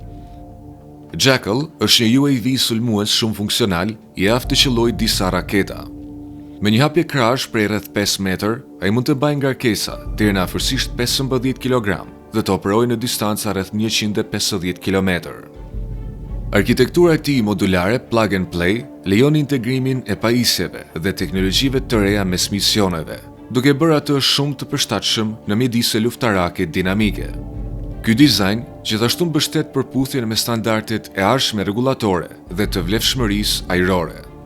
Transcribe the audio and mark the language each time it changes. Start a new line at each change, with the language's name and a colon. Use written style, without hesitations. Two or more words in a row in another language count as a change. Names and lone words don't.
Albanian: Jackal është një UAV sulmues shumë funksional, i aftë të qëllojë disa raketa. Me një hapje krash prej rreth 5 metër, ai mund të bajë ngarkesa deri në afërsisht 15 kg dhe të operojë në distanca rreth 150 km. Arkitektura e tij modulare
English: plug and play
Albanian: lejon integrimin e pajisjeve dhe teknologjive të reja mes misioneve, duke bërë atë shumë të përshtatshëm në mjedise luftarake dinamike. Ky dizajn gjithashtu mbështet përputhjen me standardet e ardhshme rregullatore dhe të vlefshmërisë ajrore.